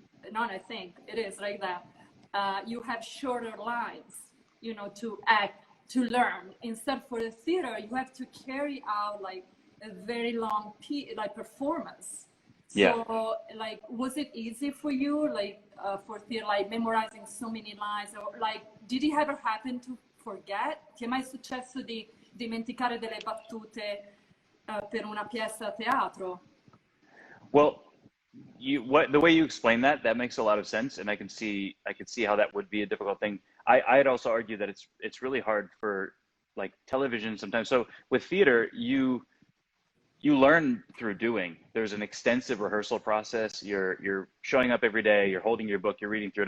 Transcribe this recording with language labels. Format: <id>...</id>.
<en>Not I think it is like that. You have shorter lines, to act, to learn. Instead, for the theater, you have to carry out like a very long performance. So, like, was it easy for you, like, for theater, like memorizing so many lines, or like, did it ever happen to forget?</en> <it>Ti è mai successo di dimenticare delle battute per una pièce a teatro?</it> <en>Well, the way you explain that makes a lot of sense, and I can see how that would be a difficult thing. I'd also argue that it's really hard for like television sometimes. So with theater, you learn through doing. There's an extensive rehearsal process. You're showing up every day, you're holding your book, you're reading through it.</en>